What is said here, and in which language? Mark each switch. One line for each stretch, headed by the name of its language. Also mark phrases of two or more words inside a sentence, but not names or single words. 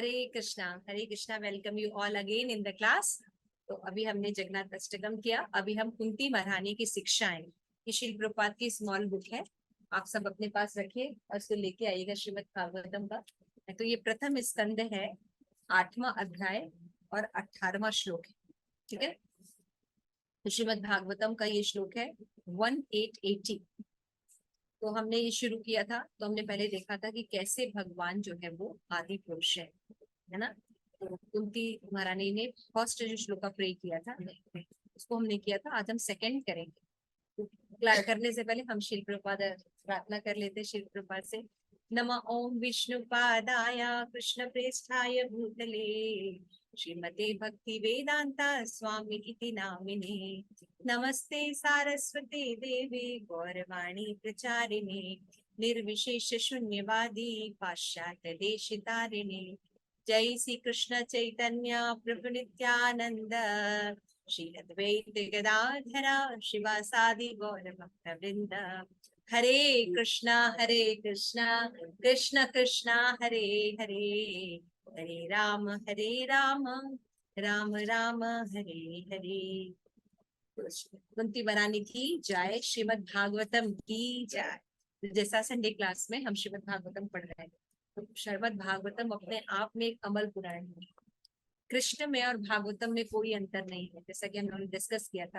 Hindi: हरे कृष्णा।
English: welcome you all again in the class.
Hindi: तो अभी हमने जगन्नाथ अष्टकम किया। अभी हम कुंती महारानी की शिक्षाएं, ये श्रील प्रभुपाद की
English: small book
Hindi: है, आप सब अपने पास रखिए और इसको लेके आइएगा श्रीमद् भागवतम का। तो ये प्रथम स्कंद है, 8वां अध्याय और 18वां श्लोक है। ठीक है, तो श्रीमद् भागवतम का ये श्लोक है 1880। तो हमने ये शुरू किया था, तो हमने पहले देखा था कि कैसे भगवान जो है वो आदि पुरुष है ना। तो कुंती महारानी ने फर्स्ट जो श्लोक का प्रे किया था उसको हमने किया था, आज हम सेकंड करेंगे। तो करने से पहले हम श्रील प्रभुपाद प्रार्थना कर लेते श्रील प्रभुपाद से।
Sanskrit: नमः ओम विष्णुपादाय कृष्ण प्रेष्ठाय भूतले श्रीमते भक्ति वेदांता स्वामी इति नामिने। नमस्ते सारस्वते देवे गौरवाणी प्रचारिणे निर्विशेष शून्यवादी पाश्चात्य देशितारिणे। जय श्री कृष्ण चैतन्य प्रभु नित्यानंद श्री अद्वैत गदाधरा शिवासादि गौर भक्त वृंद। हरे कृष्णा कृष्ण कृष्णा हरे हरे, हरे राम राम राम हरे हरे।
Hindi: कुंती महारानी की जय, श्रीमद् भागवतम की जय। जैसा
English: Sunday class
Hindi: में हम श्रीमद् भागवतम पढ़ रहे हैं, तो श्रीमद् भागवतम अपने आप में एक अमल पुराण है। कृष्ण में और भागवतम में कोई अंतर नहीं है, जैसा कि हमने डिस्कस किया था।